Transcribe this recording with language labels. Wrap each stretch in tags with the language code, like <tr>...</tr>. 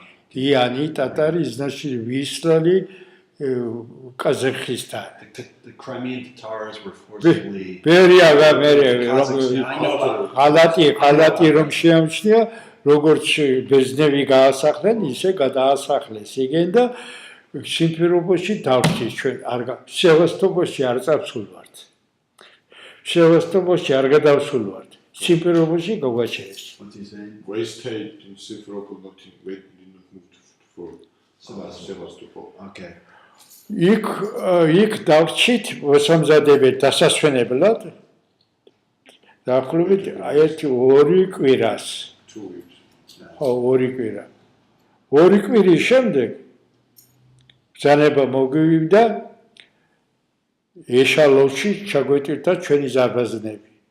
<ru>И они, татари, значит, выслали в Казахстан.</ru> <en>The Crimean Tatars were forcibly.</en> <ka>Ხალატი რომ შეამჩნია, როგორც ბერძნები გაასახლენ, ისე გადაასახლეს იგენ და სიმფეროპოლში დავჭირ ჩვენ სევასტოპოლში არ წავსულვართ. სევასტოპოლში არ გადავსულვართ. სიმფეროპოლში გავაჩერეს.</ka> <en>What's he saying? We stayed in Simferopol, not in, we didn't move for Sevastopol. Okay.</en> <ka>იქ დავჭით მოსამზადებლად დასასვენებლად. დაახლოებით ერთი 2 კვირას.</ka> <en>2 weeks.</en> <ka>ხო, 2 კვირა. 2 კვირის შემდეგ ბრძანება მოგვივიდა ეშალონში ჩაგვეტირდა ჩვენი ზარბაზნები.</ka>